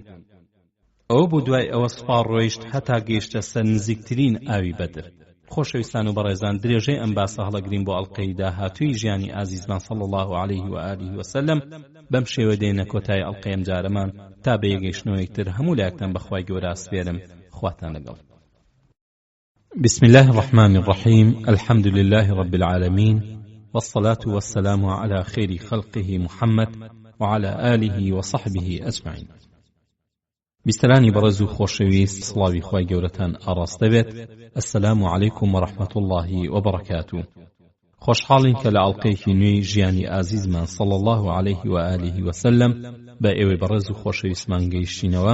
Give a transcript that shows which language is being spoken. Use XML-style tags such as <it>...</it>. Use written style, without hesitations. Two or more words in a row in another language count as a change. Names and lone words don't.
<ckb>ئەوە بۆ دوای ئەوە سوپار ڕۆیشت هەتا گەیشتە سەر نزیکترین ئاوی بەدر. خۆشەویستان و بەڕێزان، درێژەی ئەم باسە هەڵەگرین بۆ ئەڵقەی داهاتووی ژیانی ئازیزمان</ckb> <ar>صلی الله علیه و آله و سلم.</ar> <ckb>بەم شێوە دێنە کۆتای ئەڵقەی ئەم جارەمان تا بە یەکگەیشتنەوەی تر هەموو لایەکتان بەخوای گەورە ئەسپێرم. خواتان لەگەڵ.</ckb> <ar>بسم الله الرحمن الرحيم. الحمد لله رب العالمين والصلاة والسلام على خير خلقه محمد وعلى آله وصحبه أجمعين.</ar> <ckb>بیسترانی بەڕێز و خۆشەویست، سڵاوی خوای گەورەتان ئاڕاستە بێت.</ckb> <ar>ئەسسەلامو عەلەیکوم وەڕەحمەتوڵڵاهی وبەڕەکاتوه.</ar> <ckb>خۆشحاڵین کە لە ئەڵقەیەکی نوێی ژیانی ئازیزمان</ckb> <ar>صلی الله علیه و آله و سلم</ar> <ckb>بە ئێوەی بەڕێز و خۆشەویستمان گەیشتینەوە.</ckb>